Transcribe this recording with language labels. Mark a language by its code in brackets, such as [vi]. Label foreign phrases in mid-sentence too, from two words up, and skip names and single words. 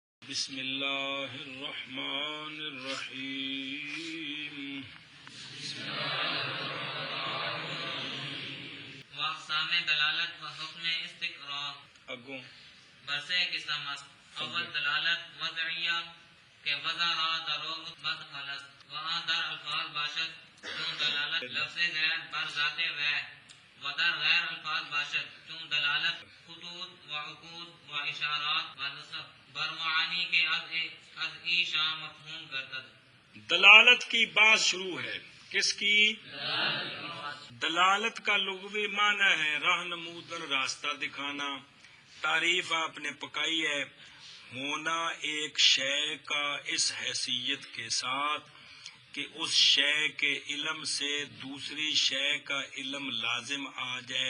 [ar] بسم اللہ الرحمن الرحیم [fa] واقسام دلالت و حکم استقراء اگوں برسے قسم است اول دلالت وضعیہ کہ وضع را درو مثبت خلص وہاں در الفاظ باشد چون دلالت لفظ غیر بر ذات غیر و در غیر الفاظ باشد چون دلالت خطوط و عقود و اشارات و نصب بر معانی کے از ایشا مفہوم گردد۔ [ur] دلالت کی بات شروع ہے۔ کس کی؟ دلالت کا لغوی معنی ہے [fa] راہ نمودن، [ur] راستہ دکھانا۔ تعریف آپ نے پکائی ہے، ہونا ایک شے کا اس حیثیت کے ساتھ کہ اس شے کے علم سے دوسری شے کا علم لازم آ جائے۔